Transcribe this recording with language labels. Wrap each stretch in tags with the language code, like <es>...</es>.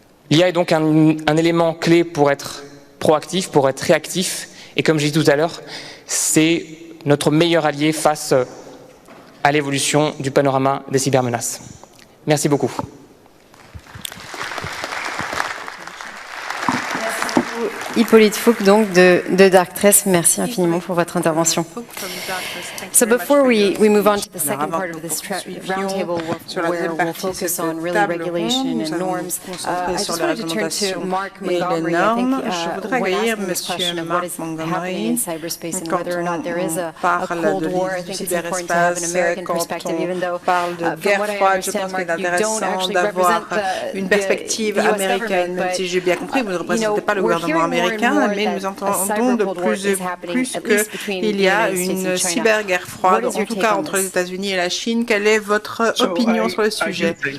<fr>L'IA est donc un élément clé pour être proactif, pour être réactif, et comme j'ai dit tout à l'heure, c'est notre meilleur allié face à l'évolution du panorama des cybermenaces. Merci beaucoup. Hippolyte Fouque, donc de Darktrace, merci infiniment pour votre intervention.</fr> <en>So before we move on to the second part of this roundtable where we'll focus on really regulation and norms, I just wanted to turn to Mark Montgomery. I think when asking this question of what is happening in cyberspace and whether or not there is a Cold War, I think it's important to have an American perspective, even though from what I understand, Mark, you don't actually represent</en> <fr>une perspective américaine, même si j'ai bien compris, vous ne représentez pas le gouvernement américain, mais nous entendons de plus en plus qu'il y a une cyberguerre froide, en tout cas entre les États-Unis et la Chine. Quelle est votre opinion sur le sujet?</fr>